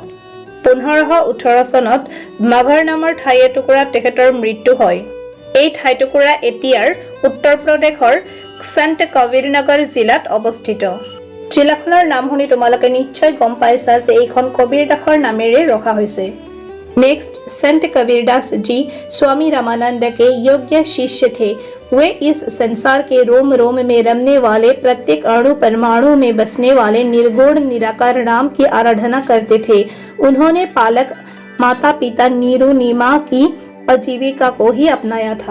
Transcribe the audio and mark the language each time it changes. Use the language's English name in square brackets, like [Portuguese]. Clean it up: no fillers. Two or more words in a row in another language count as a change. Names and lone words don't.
[Assamese] 1518 চনত মগহৰ নামৰ ঠাই এটুকুৰাত তেখেতৰ মৃত্যু হয়। এই ঠাইটুকুৰা এতিয়াৰ উত্তৰ প্ৰদেশৰ সন্ত কবীৰনগৰ জিলাত অৱস্থিত। জিলাখনৰ নাম শুনি তোমালোকে নিশ্চয় গম পাইছা যে এইখন কবিৰ দাসৰ নামেৰে ৰখা হৈছে। [Hindi] नेक्स्ट, संत कबीरदास जी स्वामी रामानंद के योग्य शिष्य थे। वे इस संसार के रोम रोम में रमने वाले, प्रत्येक अणु परमाणु में बसने वाले निर्गुण निराकार राम की आराधना करते थे। उन्होंने पालक माता पिता नीरू नीमा की आजीविका को ही अपनाया था।